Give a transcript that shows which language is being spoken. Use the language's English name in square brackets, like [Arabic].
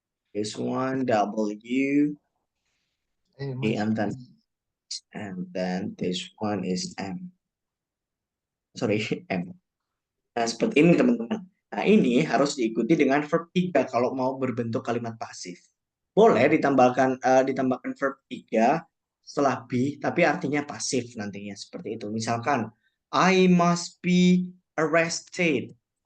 [English] This one W, and then this one is M. Sorry, M. [Indonesian] Nah, seperti ini teman-teman. Nah, ini harus diikuti dengan verb 3 kalau mau berbentuk kalimat pasif. Boleh ditambahkan verb 3 setelah be, tapi artinya pasif nantinya seperti itu. Misalkan, [English] I must be arrested.